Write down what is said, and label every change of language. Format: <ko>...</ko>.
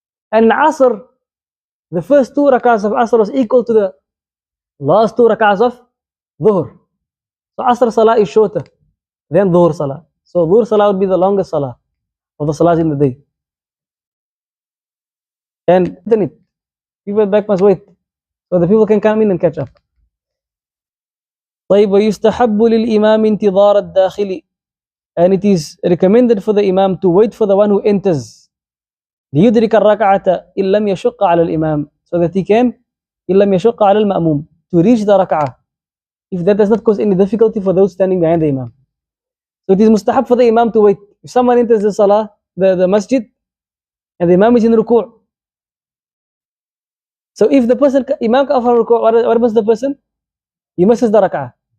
<en>And Asr, the first two rak'ahs of Asr was equal to the last two rak'ahs of Dhuhr. So Asr Salah is shorter than Dhuhr Salah. So Dhuhr Salah would be the longest Salah of the Salahs in the day. And then people back must wait, so the people can come in and catch up.</en> <ar>طيب ويستحب للإمام انتظار الداخل.</ar> <en>And it is recommended for the Imam to wait for the one who enters.</en> <ar>ليدرك الركعة إن لم يشق على الإمام,</ar> <en>so that he can</en> <ar>إن لم يشق على المأموم,</ar> <en>to reach the rak'ah, if that does not cause any difficulty for those standing behind the Imam. So it is mustahab for the Imam to wait. If someone enters the Salah, the masjid, and the Imam is in ruku', so if the person, Imam comes from ruku', what must the person? He misses the rak'ah.</en>